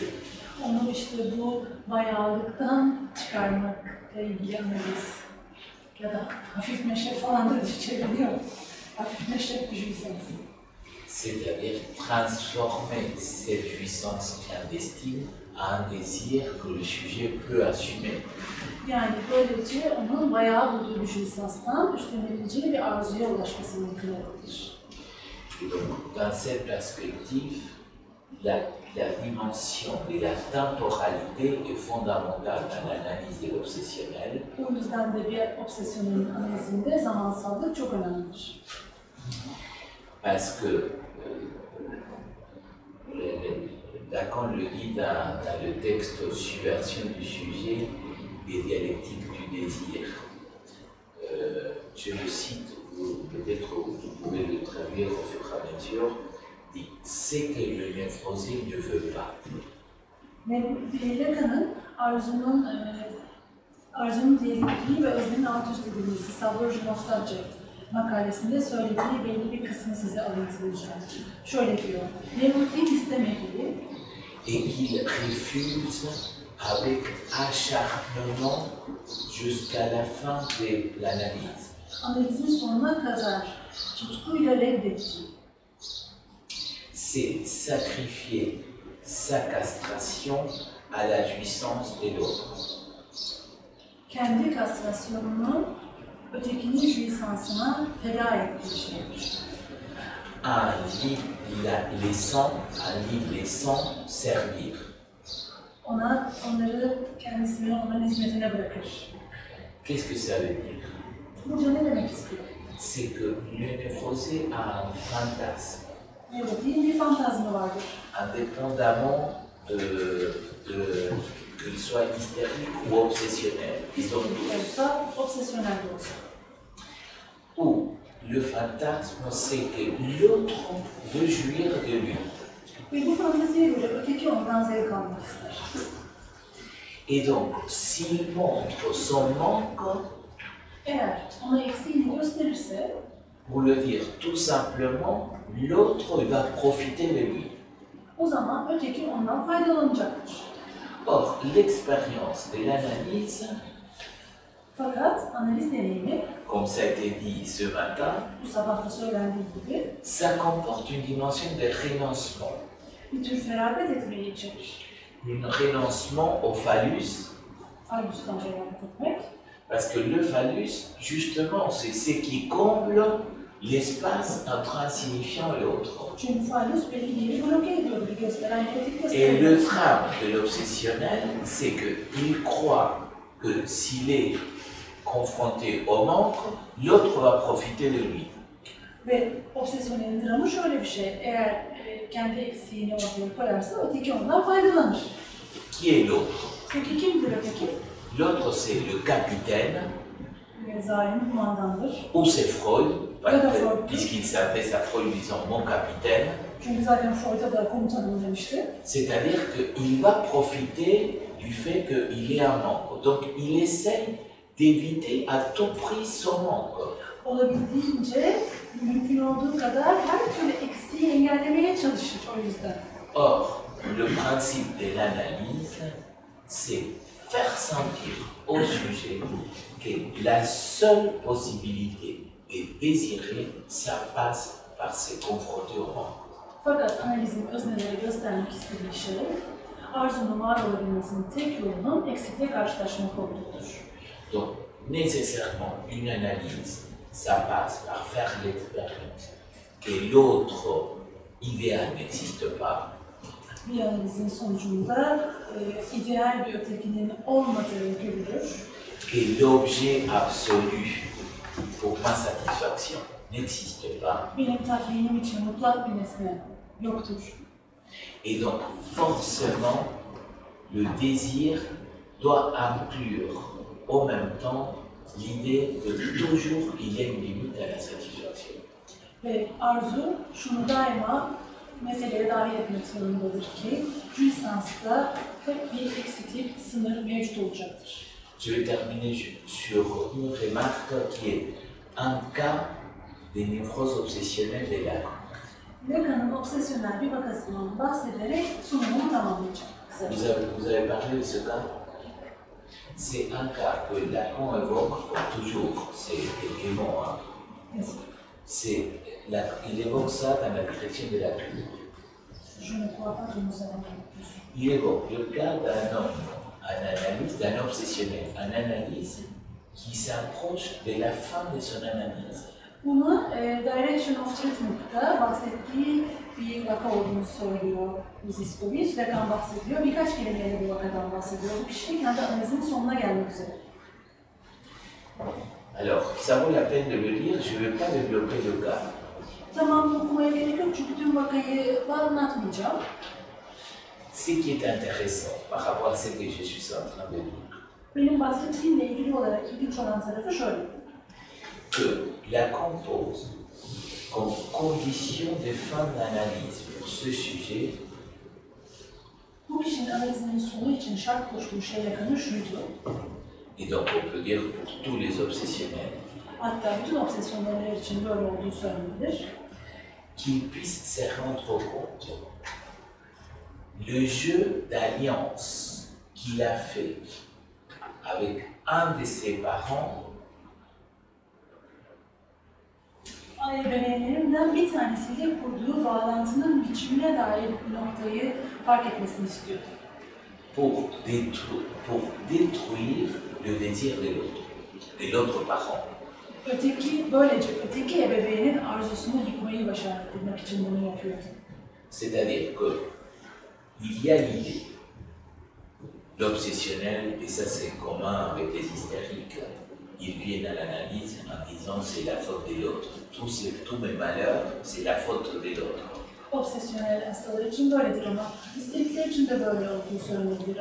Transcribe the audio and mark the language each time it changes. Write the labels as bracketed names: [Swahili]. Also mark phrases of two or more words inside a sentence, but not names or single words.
[Turkish] Onu işte bu bayağılıktan çıkarmakla ilgili analiz ya da hafif meşrep falan da çevriliyor. Hafif meşrep bir jouissance. [French] C'est-à-dire transformer cette jouissance clandestine en un désir que le sujet peut assumer. [Turkish] Yani böylece onun bayağı bulduğu bir jouissance'tan üstlenilebileceği bir arzuya ulaşması mümkün olabilir. [French] Et donc, dans cette perspective, la la dimension de la temporalité est fondamentale dans l'analyse de l'obsessionnel. [Turkish] O yüzden de bir obsesyonun analizinde zamansallık çok önemlidir. [French] Parce que Lacan le dit dans le texte Subversion du sujet des dialectiques du désir. Je le cite, peut-être vous pouvez le traduire au fur et à mesure, dit « c'est que le névrosé ne veut pas ». [Turkish] Lacan'ın arzunun diyalektiği ve öznenin alt üst edilmesi, Subversion of Subject makalesinde söylediği belli bir kısmı size alıntılayacağım. Şöyle diyor, nevrotik istemediği [French] et qu'il refuse avec acharnement jusqu'à la fin de l'analyse. [Turkish] Analizin sonuna kadar tutkuyla reddettiği, [French] c'est sacrifier sa castration à la jouissance de l'autre. [Turkish] Kendi kastrasyonunu ötekinin jouissansına feda ettiği şeydir. [French] Un lit laissant servir. [Turkish] Onları kendisini onların hizmetine bırakır. [French] Qu'est-ce que ça veut dire? [Turkish] Burada ne demek istiyor? [French] C'est que le névrosé a un fantasme. [Turkish] Nevrotiğin bir fantazmı vardır. [French] Indépendamment qu'il soit hystérique ou obsessionnel. [Turkish] Histerik olsa, obsesyonel de olsa. [French] Ou le fantasme, c'est que l'autre veut jouir de lui. [Turkish] Ve bu fanteziye göre öteki ondan zevk almak ister. [French] Et donc, s'il montre son manque, [Turkish] Eğer ona eksiğini gösterirse, [French] pour le dire tout simplement, l'autre va profiter de lui. [Turkish] o zaman öteki ondan faydalanacaktır. [French] Or, l'expérience de l'analyse, [Turkish] Fakat analiz deneyimi, [French] comme ça a été dit ce matin, [Turkish] bu sabah da söylendiği gibi, [French] ça comporte une dimension de renoncement. [Turkish] bir tür feragat etmeyi içerir. [French] Un renoncement au phallus, [Turkish] Falus'tan feragat etmek. [French] parce que le phallus, justement, c'est ce qui comble l'espace entre un signifiant et l'autre. [Turkish] Çünkü falus belli bir yeri bloke ediyor, bir gösteren negatif [French] Et [Turkish] gösteriyor. [French] le drame de l'obsessionnel, c'est qu'il croit que s'il est confronté au manque, l'autre va profiter de lui. [Turkish] Ve obsesyonelin dramı şöyle bir şey, eğer kendi eksiğini ortaya koyarsa öteki ondan faydalanır. [French] Qui est l'autre? [Turkish] Peki kimdir öteki? [French] L'autre, c'est le capitaine, [Turkish] Zalim kumandandır. [French] ou c'est Freud, [Turkish] Freud. [French] puisqu'il s'adresse à Freud disant mon capitaine. [Turkish] Çünkü zaten Freud'a da komutanım demişti. [French] C'est-à-dire qu'il va profiter du fait qu'il est un manque. Donc il essaie d'éviter à tout prix son manque. [Turkish] Olabildiğince, mümkün olduğu kadar her türlü eksiği engellemeye çalışır o yüzden. [French] Or, le principe de l'analyse, c'est faire sentir au sujet que la seule possibilité de désirer, ça passe par se confronter au manque. [Turkish] Fakat analizin öznelere göstermek istediği şey, arzunun var olabilmesinin tek yolunun eksikle karşılaşmak olduğudur. [French] Donc, nécessairement, une analyse, ça passe par faire l'expérience que l'autre idéal n'existe pas. [Turkish] Bir analizin sonucunda ideal bir ötekinin olmadığı görülür. [French] Que l'objet absolu pour ma satisfaction n'existe pas. [Turkish] Benim tatminim için mutlak bir nesne yoktur. [French] Et donc, forcément, le désir doit inclure en même temps l'idée que toujours il y a une limite à la satisfaction. [Turkish] Ve arzu şunu daima meseleye dahil etmek zorundadır ki, jouissance'da hep bir eksiklik, sınır mevcut olacaktır. [French] Je vais terminer sur une remarque qui est un cas des névroses obsessionnelles de Lacan. [Turkish] Lacan'ın obsesyonel bir vakasından bahsederek sunumumu tamamlayacağım. [French] Vous avez parlé de ce cas? C'est un cas que Lacan évoque toujours, c'est quelques mots. Hein. Il évoque ça dans la direction de la culture. Je ne crois pas que nous avons compris. Il évoque le cas d'un homme, un analyste, d'un obsessionnel, un analyste qui s'approche de la fin de son analyse. [Turkish] Bunu Direction of Treatment'ta bahsettiği bir vaka olduğunu söylüyor Iziskovic. Lacan bahsediyor. Birkaç kelimeyle bu vakadan bahsediyor. Bu kişi kendi analizinin sonuna gelmek üzere. [French] Alors, ça vaut la peine de le lire, je ne vais pas développer le cas. [Turkish] Tamam, okumaya gerek yok çünkü tüm vakayı ben anlatmayacağım. [French] Ce qui est intéressant par rapport à ce que je suis en train de dire, [Turkish] Benim bahsettiğimle ilgili olarak ilginç olan tarafı şöyle. [French] que Lacan pose comme condition de fin d'analyse pour ce sujet [Turkish] Bu kişinin analizinin sonu için şart koştuğu şey Lacan'ın şuydu. [French] et donc on peut dire pour tous les obsessionnels, [Turkish] Hatta bütün obsesyonlar için böyle olduğu söylenebilir. [French] qu'il puisse se rendre compte le jeu d'alliance qu'il a fait avec un de ses parents [Turkish] Ebeveynlerinden bir tanesiyle kurduğu bağlantının biçimine dair bir noktayı fark etmesini istiyor. [French] pour détruire le désir de l'autre parent. [Turkish] Böylece öteki ebeveynin arzusunu yıkmayı başarabilmek için bunu yapıyor. [French] C'est-à-dire que il y a l'idée, l'obsessionnel, et ça c'est commun avec les hystériques, ils viennent à l'analyse en disant c'est la faute de l'autre. Tous mes malheurs, c'est la faute de l'autre. [Turkish] Obsesyonel hastalar için böyledir ama histerikler için de böyle olduğu söylenebilir.